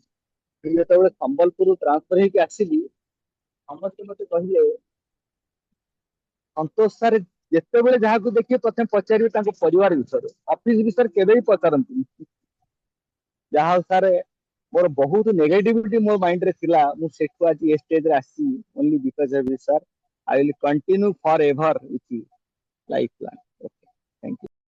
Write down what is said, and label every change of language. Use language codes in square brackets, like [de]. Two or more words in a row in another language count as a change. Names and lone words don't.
[or] ଯେତେବେଳେ ସମ୍ବଲପୁର ଟ୍ରାନ୍ସଫର ହେଇକି ଆସିଲି, ସମସ୍ତେ ମତେ କହିଲେ ସନ୍ତୋଷ ସାର୍ ଯେତେବେଳେ ଯାହାକୁ ଦେଖିବେ ପ୍ରଥମେ ପଚାରିବେ ତାଙ୍କ ପରିବାର ବିଷୟରେ, ଅଫିସ ବିଷୟରେ କେବେ ବି ପଚାରନ୍ତିନି। ଯାହା ହଉ ସାର୍, ମୋର ବହୁତ ନେଗେଟିଭିଟି ମୋ ମାଇଣ୍ଡ ରେ ଥିଲା, ମୁଁ ସେଠୁ ଆଜି ଏ ଷ୍ଟେଜ ରେ ଆସିଛି [en] only because of you sir. I will continue forever with you, lifelong। Okay, thank you।